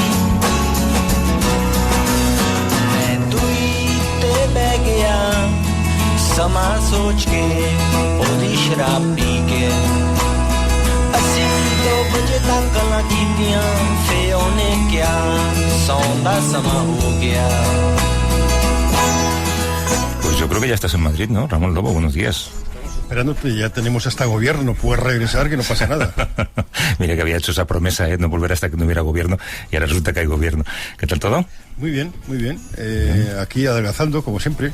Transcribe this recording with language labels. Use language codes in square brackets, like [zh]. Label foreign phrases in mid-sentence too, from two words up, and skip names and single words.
[pa] ਮੈਂ ਦੂਈ ਤੇ ਬਹਿ ਗਿਆ ਸਮਾਂ ਸੋਚ ਕੇ ਉਹਦੀ ਸ਼ਰਾਬ ਪੀ ਕੇ ਅਸੀਂ 2 ਵਜੇ ਤੱਕ ਗੱਲਾਂ ਕੀਤੀਆਂ ਫੇ ਉਹਨੇ ਕਿਹਾ ਸੌਣ ਦਾ ਸਮਾਂ ਹੋ ਗਿਆ [es] Pues yo creo que ya estás en Madrid, ¿no? Ramón Lobo, buenos días. Esperándote, ya tenemos hasta gobierno, puedes regresar que no pasa nada. Mira que había hecho esa promesa, no volver hasta que no hubiera gobierno, y ahora resulta que hay gobierno. ¿Qué tal todo? Muy bien, muy bien. Aquí adelgazando, como siempre.